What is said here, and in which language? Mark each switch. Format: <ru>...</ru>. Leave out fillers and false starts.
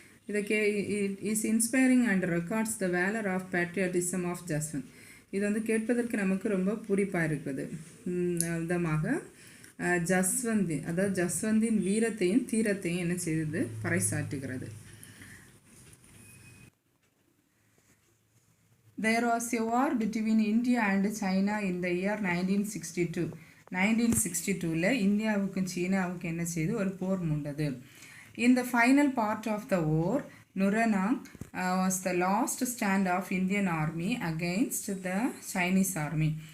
<en>இதை is inspiring and records the valour of patriotism of Jaswant.</en> <ta>இது கேட்பதற்கு நமக்கு ரொம்ப பூரிப்பாக இருக்குது. விதமாக ஜஸ்வந்தின் வீரத்தையும் தீரத்தையும் என்ன செய்தது, பறைசாற்றுகிறது.</ta> <en>There was a war between India and China in the year 1962.</en> <ta>1962ல இந்தியாவுக்கும் சீனாவுக்கும் என்ன செய்து ஒரு போர் மூண்டது.</ta> <en>In the final part of the war, Nuranang was the last stand of Indian army against the Chinese army.</en>